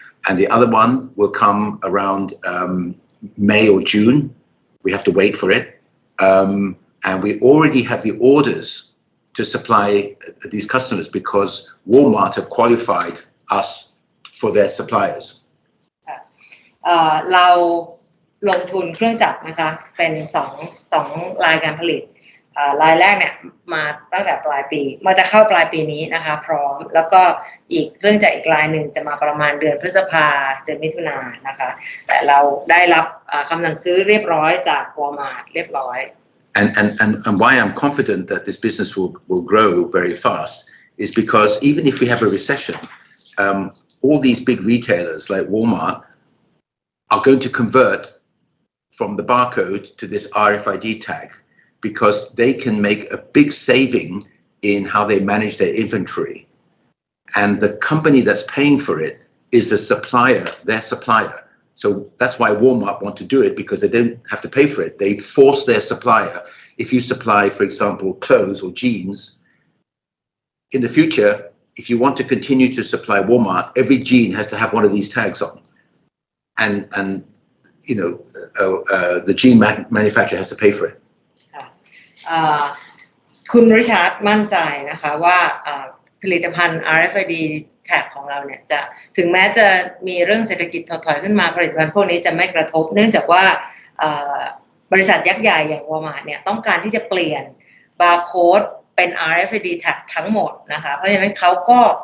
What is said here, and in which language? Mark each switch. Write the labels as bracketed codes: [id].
[en] And the other one will come around May or June. We have to wait for it. And we already have the orders to supply these customers because Walmart have qualified us for their suppliers. [th] เราลงทุนเครื่องจักรนะคะเป็นสองรายการผลิตรายแรกเนี่ยมาตั้งแต่ปลายปีมาจะเข้าปลายปีนี้นะคะพร้อมแล้วก็อีกเครื่องจักรอีกรายหนึ่งจะมาประมาณเดือนพฤษภาเดือนมิถุนายนนะคะแต่เราได้รับคำสั่งซื้อเรียบร้อยจาก Walmart เรียบร้อย [en] And why I'm confident that this business will grow very fast is because even if we have a recession, all these big retailers like Walmart are going to convert from the barcode to this RFID tag because they can make a big saving in how they manage their inventory. And the company that's paying for it is the supplier, their supplier. So that's why Walmart want to do it because they don't have to pay for it. They force their supplier. If you supply, for example, clothes or jeans, in the future, if you want to continue to supply Walmart, every jean has to have one of these tags on. And you know, the jean manufacturer has to pay for it. [th] คุณริชาร์ดมั่นใจนะคะว่าผลิตภัณฑ์ RFID tag ของเราเนี่ยจะถึงแม้จะมีเรื่องเศรษฐกิจถดถอยขึ้นมาผลิตภัณฑ์พวกนี้จะไม่กระทบเนื่องจากว่าบริษัทยักษ์ใหญ่อย่าง Walmart เนี่ยต้องการที่จะเปลี่ยนบาร์โค้ดเป็น RFID tag ทั้งหมดนะคะเพราะฉะนั้นเขาก็